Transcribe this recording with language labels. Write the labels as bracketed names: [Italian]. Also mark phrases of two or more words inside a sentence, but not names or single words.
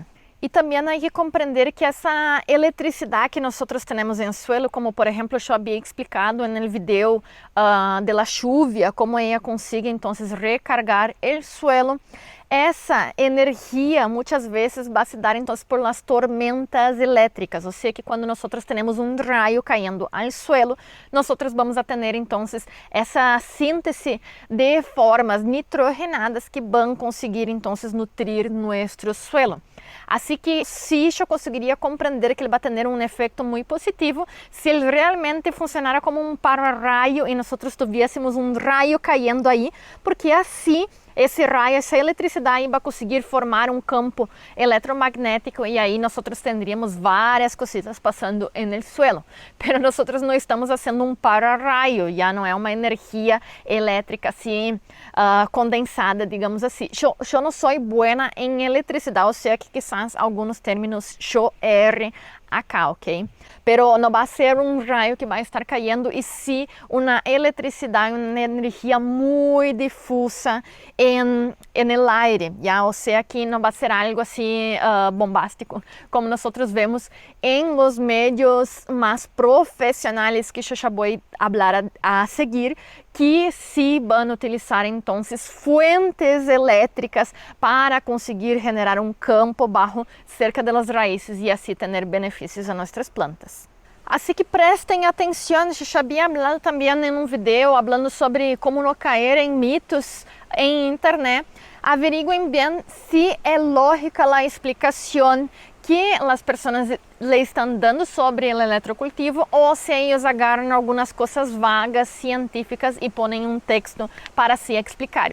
[Portuguese] E também há que compreender que essa eletricidade que nós temos em suelo, como por exemplo eu havia explicado no vídeo da chuva, como ela consegue então recargar o suelo, essa energia muitas vezes vai se dar então por [Spanish] las tormentas [Portuguese] elétricas, ou seja que quando nós temos um raio caindo ao suelo, nós vamos a ter então essa síntese de formas nitrogenadas que vão conseguir então nutrir nosso suelo. Assim que sim, eu conseguiria compreender que ele vai ter um efeito muito positivo se ele realmente funcionara como um para-raio e nós tivéssemos um raio caindo aí, porque assim esse raio, essa eletricidade vai conseguir formar um campo eletromagnético e aí nós teríamos várias coisas passando no suelo. Pero nós não estamos fazendo um para-raio, já não é uma energia elétrica assim condensada, digamos assim. Eu não sou boa em eletricidade, ou seja que quizás alguns términos eu erre acá, ok? Pero não vai ser um raio que vai estar caindo e sim uma eletricidade, uma energia muito difusa no aire, já? Ou seja, que não vai ser algo assim bombástico, como nós vemos em [Spanish] los medios [Portuguese] mais profissionais que eu já vou falar a seguir, que sim vão utilizar então fuentes elétricas para conseguir generar um campo bajo cerca das raízes e assim ter benefícios a nossas plantas. Assim que prestem atenção, eu já havia falado também em um vídeo falando sobre como não cair em mitos em internet. Averiguem bem se é lógica a explicação que as pessoas le estão dando sobre o eletrocultivo ou se eles agarram algumas coisas vagas, científicas e põem um texto para se explicar.